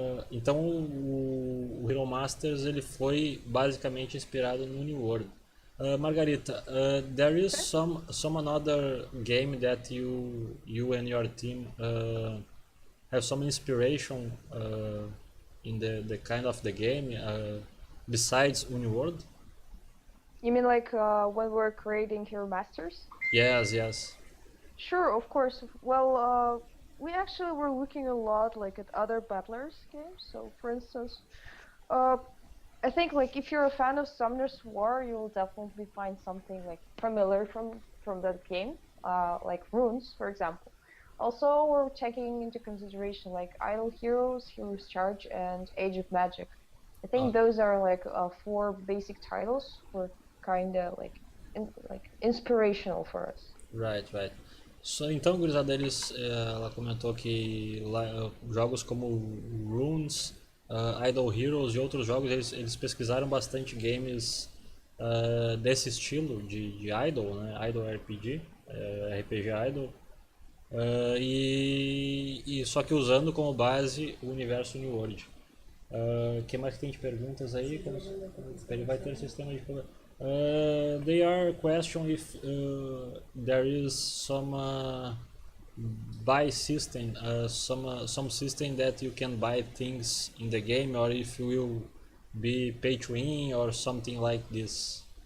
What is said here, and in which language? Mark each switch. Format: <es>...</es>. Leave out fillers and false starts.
<pt>Então o Hero Masters ele foi basicamente inspirado no Unnyworld.</pt> <en>Margarita, there is some another game that you and your team have some inspiration in the kind of the game besides Unnyworld? You mean like when we're creating Hero Masters? Yes. Sure, of course. Well, we actually were looking a lot like at other battlers games. So, for instance, I think like if you're a fan of Summoner's War, you will definitely find something like familiar from that game, like runes, for example. Also, we're taking into consideration like Idle Heroes, Heroes Charge, and Age of Magic. I think those are like 4 basic titles for kind of like inspirational for us. Right.</en> <pt>Então, gurizada, ela comentou que jogos como Runes, Idle Heroes e outros jogos, eles pesquisaram bastante games desse estilo de Idle, né? Idle RPG, RPG Idle, e só que usando como base o universo Unnyworld. Que mais tem de perguntas aí? Ele vai ter sistema de...</pt> <en>They are question if there is some buy system, some system that you can buy things in the game, or if you will be pay to win or something like this.</en>